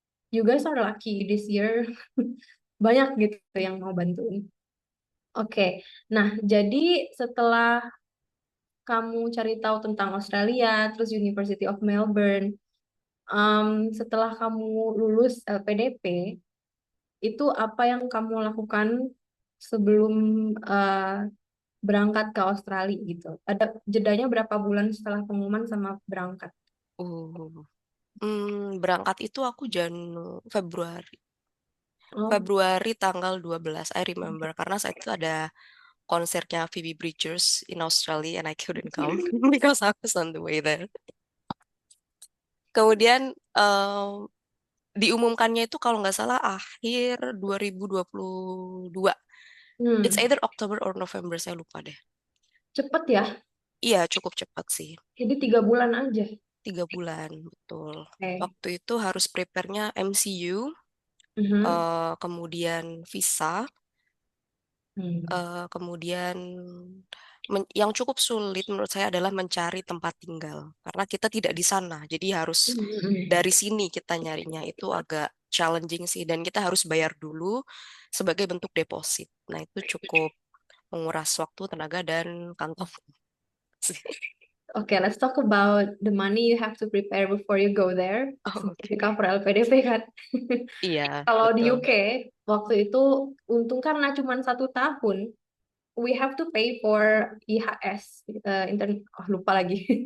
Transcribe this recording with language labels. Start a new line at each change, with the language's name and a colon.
English: You guys are lucky this year.
Indonesian: Banyak gitu yang mau bantuin. Oke, nah jadi setelah kamu cari tahu tentang Australia, terus University of Melbourne, setelah kamu lulus LPDP, itu apa yang kamu lakukan sebelum eh, berangkat ke Australia gitu? Ada jedanya berapa bulan setelah pengumuman sama berangkat? Uh, berangkat itu aku Februari. Oh, Februari tanggal 12,
English: I remember.
Indonesian: Karena saat itu ada konsernya
English: Phoebe Bridgers in Australia and I couldn't come because I was on the way there.
Indonesian: Kemudian diumumkannya itu kalau nggak salah akhir 2022.
English: It's hmm, either October or November,
Indonesian: saya lupa deh. cepet ya. Iya, cukup cepat sih. Jadi 3 bulan aja. 3 bulan, betul. Oke. Waktu itu harus prepare-nya MCU, Mhm. kemudian visa, Hmm. kemudian yang cukup sulit menurut saya adalah mencari tempat tinggal. Karena kita tidak di sana, jadi harus Hmm. dari sini kita nyarinya. Itu agak challenging sih, dan kita harus bayar dulu sebagai bentuk deposit. Nah, itu cukup menguras waktu, tenaga, dan kantong.
English: Oke, let's talk about the money you have to prepare before you go there. Oh,
Indonesian: Sebagai oke. cover LPDP kan. Iya, Kalau di betul. UK, waktu itu untung karena cuma 1 tahun,
English: we have to pay for IHS,
Indonesian: lupa lagi.